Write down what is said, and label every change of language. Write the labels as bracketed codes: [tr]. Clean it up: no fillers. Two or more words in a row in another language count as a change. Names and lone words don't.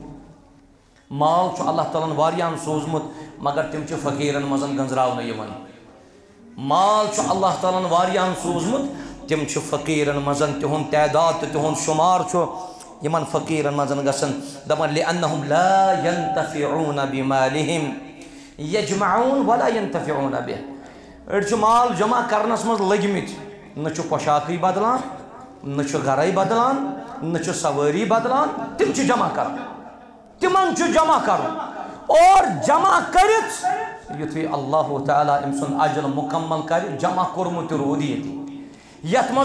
[ks] مال چھُ اللہ تعالیٰ ہن واریاہن سوٗزمُت مگر تِم چھِ فقیٖرن منٛز گنٛزراونہٕ یِوان مال چھُ اللہ تعالیٰ ہن واریاہن سوٗزمُت تِم چھِ فقیٖرن منٛز تِہُنٛد تعداد تہٕ تِہُنٛد شُمار چھُ یِمن فقیٖرن منٛز گژھان دپان [ar] لِأنہُم لا ينتفعون بمالہم یجمعون ولا ينتفعون بہ [ks] أڑۍ چھِ مال جمع کرنس منٛز لٔگمٕتۍ نہ چھُ پۄشاکٕے بدلان نہ چھُ گرے بدلان نہ چھُ سوٲری بدلان تِم چھِ جمع کران تِمن چھُ جمع کرُن اور جمع کٔرِتھ یُتھُے اللہ تعالیٰ أمۍ سُنٛد اجل مکمل کرِ جمع کوٚرمُت تہِ روٗد ییٚتہِ یتھ منٛز